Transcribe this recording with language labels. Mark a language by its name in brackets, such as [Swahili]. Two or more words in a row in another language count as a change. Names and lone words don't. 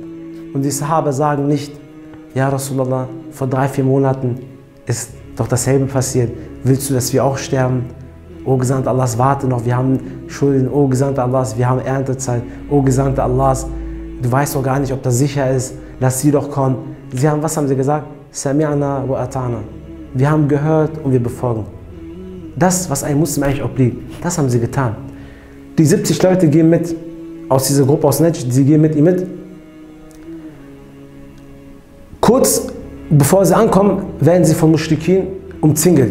[German] Und die Sahaba sagen nicht, [Arabic] يا رسول الله, [German] vor 3-4 Monaten ist doch dasselbe passiert. Willst du, dass wir auch sterben? O Gesandter Allahs, warte noch, wir haben Schulden. O Gesandter Allahs, wir haben Erntezeit. O Gesandter Allahs, du weißt doch gar nicht, ob das sicher ist. Lass sie doch kommen. Was haben sie gesagt? [Arabic] سمعنا وأطعنا. [German] Wir haben gehört und wir befolgen. Das, was ein Muslim eigentlich obliegt, das haben sie getan. Die 70 Leute gehen mit, aus dieser Gruppe aus Najd, sie gehen mit ihm mit. Kurz bevor sie ankommen, werden sie von Muschrikin umzingelt.